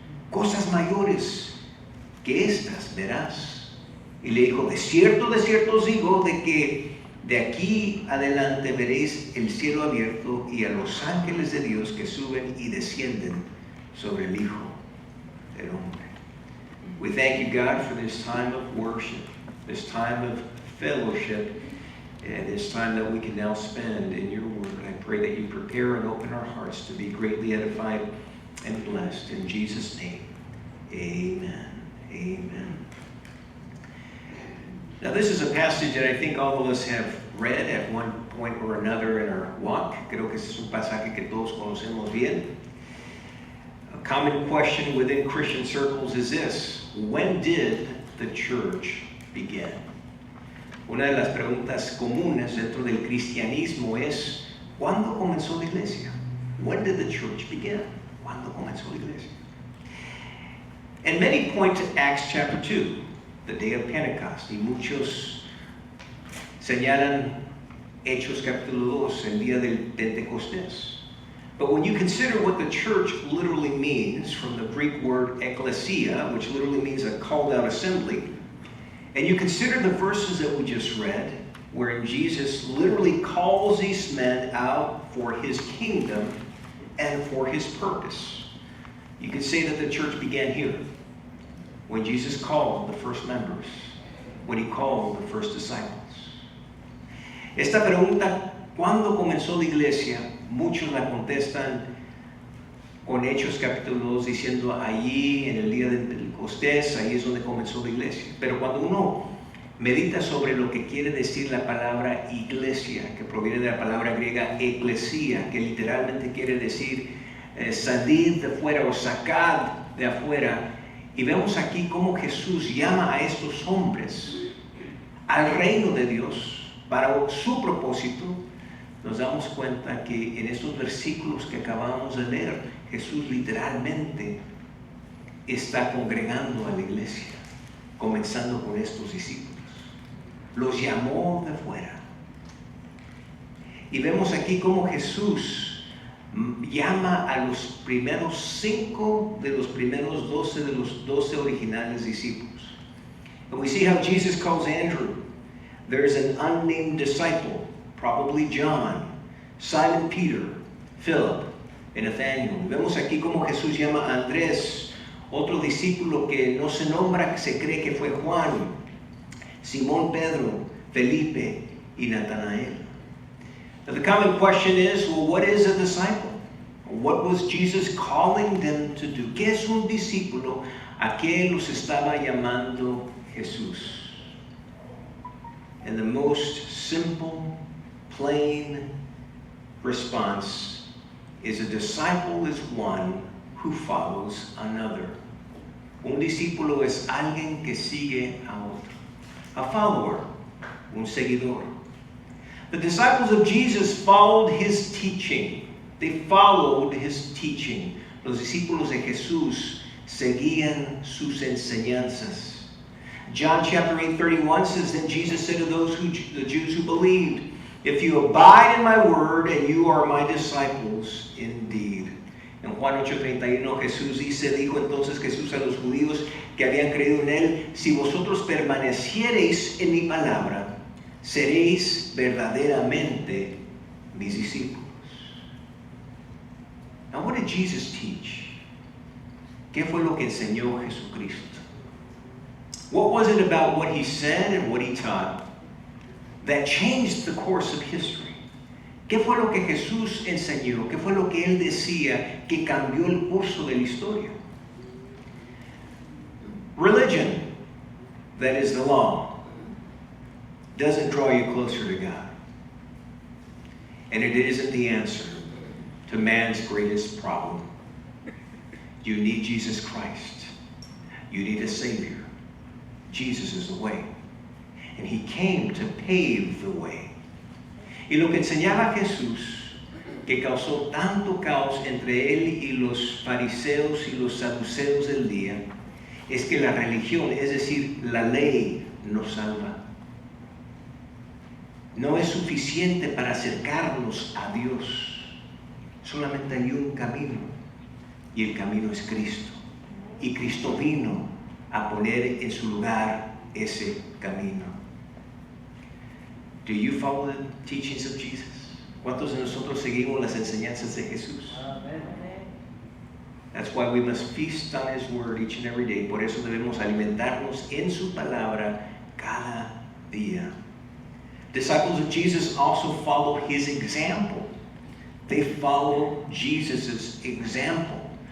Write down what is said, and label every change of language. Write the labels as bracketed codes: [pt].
[es] Cosas mayores que estas verás. Y le dijo, de cierto os digo, de que de aquí adelante veréis el cielo abierto y a los ángeles de Dios que suben y descienden sobre el Hijo del Hombre. [en] We thank you, God, for this time of worship, this time of fellowship, and this time that we can now spend in your word. I pray that you prepare and open our hearts to be greatly edified and blessed. In Jesus' name, amen. Amen. Now, this is a passage that I think all of us have read at one point or another in our walk. [es] Creo que este es un pasaje que todos conocemos bien. [en] A common question within Christian circles is this: when did the church begin? [es] Una de las preguntas comunes dentro del cristianismo es, ¿cuándo comenzó la iglesia? [en] When did the church begin? [es] ¿Cuándo comenzó la iglesia? [en] And many point to Acts chapter 2, the day of Pentecost. [es] Y muchos señalan Hechos capítulo 2, el día del Pentecostés. [en] But when you consider what the church literally means, from the Greek word ekklesia, which literally means a called out assembly, and you consider the verses that we just read, wherein Jesus literally calls these men out for his kingdom and for his purpose, you can say that the church began here, when Jesus called the first members, when he called the first disciples. [es] Esta pregunta, ¿cuándo comenzó la iglesia? Muchos la contestan con Hechos capítulo 2, diciendo allí en el día del Pentecostés, ahí es donde comenzó la iglesia. Pero cuando uno medita sobre lo que quiere decir la palabra iglesia, que proviene de la palabra griega eclesia, que literalmente quiere decir salid de fuera o sacad de afuera, y vemos aquí cómo Jesús llama a estos hombres al reino de Dios para su propósito, nos damos cuenta que en estos versículos que acabamos de leer, Jesús literalmente está congregando a la iglesia, comenzando con estos discípulos. Los llamó de fuera. Y vemos aquí cómo Jesús llama a los primeros 5 de los primeros 12 de los 12 originales discípulos. [en] And we see how Jesus calls Andrew. There's an unnamed disciple, probably John, Simon Peter, Philip, and Nathanael. [es] Vemos aquí cómo Jesús llama a Andrés, otro discípulo que no se nombra, que se cree que fue Juan, Simón Pedro, Felipe y Natanael. [en] Now the common question is, well, what is a disciple? What was Jesus calling them to do? [es] ¿Qué es un discípulo? ¿A qué los estaba llamando Jesús? [en] And the most simple, plain response is a disciple is one who follows another. [es] Un discípulo es alguien que sigue a otro. [en] A follower, [es] un seguidor. [en] The disciples of Jesus followed his teaching. They followed his teaching. [es] Los discípulos de Jesús seguían sus enseñanzas. [en] John chapter 8:31 says, then Jesus said to the Jews who believed, if you abide in my word, and you are my disciples indeed. [es] En Juan 8:31 Jesús dijo entonces Jesús a los judíos que habían creído en él, si vosotros permaneciereis en mi palabra, seréis verdaderamente mis discípulos. [en] Now, what did Jesus teach? [es] ¿Qué fue lo que enseñó Jesucristo? [en] What was it about what he said and what he taught that changed the course of history? [es] ¿Qué fue lo que Jesús enseñó? ¿Qué fue lo que él decía que cambió el curso de la historia? [en] Religion, that is the law, doesn't draw you closer to God. And it isn't the answer to man's greatest problem. You need Jesus Christ. You need a Savior. Jesus is the way. And he came to pave the way. [es] Y lo que enseñaba Jesús, que causó tanto caos entre él y los fariseos y los saduceos del día, es que la religión, es decir, la ley, nos salva. No es suficiente para acercarnos a Dios. Solamente hay un camino, y el camino es Cristo. Y Cristo vino a poner en su lugar ese camino. [en] Do you follow the teachings of Jesus? [es] ¿Cuántos de nosotros seguimos las enseñanzas de Jesús? Amén. [en] That's why we must feast on his word each and every day. [es] Por eso debemos alimentarnos en su palabra cada día. [en] Disciples of Jesus also follow his example. They follow Jesus' example.